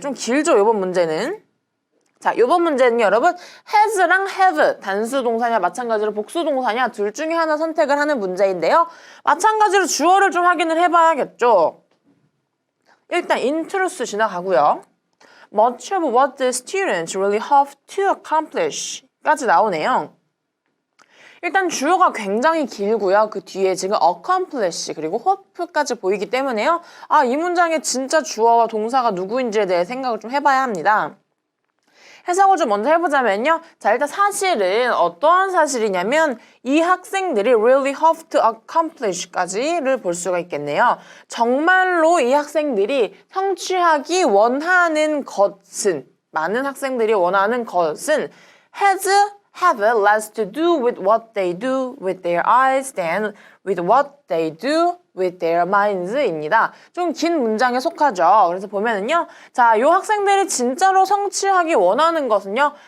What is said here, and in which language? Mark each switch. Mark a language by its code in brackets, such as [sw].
[ko] 좀 길죠, 이번 문제는. 자, 요번 문제는 여러분 has랑 have 단수 동사냐 마찬가지로 복수 동사냐 둘 중에 하나 선택을 하는 문제인데요. 마찬가지로 주어를 좀 확인을 해봐야겠죠. 일단 introduce 지나가고요. [en] Much of what the students really hope to accomplish [ko] 까지 나오네요. 일단 주어가 굉장히 길고요. 그 뒤에 지금 accomplish 그리고 hope까지 보이기 때문에요. 이 문장의 진짜 주어와 동사가 누구인지에 대해 생각을 좀 해봐야 합니다. 해석을 좀 먼저 해보자면요. 자, 일단 사실은 어떠한 사실이냐면 이 학생들이 [en] really hope to accomplish [ko] 까지를 볼 수가 있겠네요. 정말로 이 학생들이 성취하기 원하는 것은 [en] 많은 학생들이 원하는 것은 have less to do with what they do with their eyes than with what they do with their minds [ko] 입니다. 좀 긴 문장에 속하죠. 그래서 보면은요. 자, 요 학생들이 진짜로 성취하기 원하는 것은요.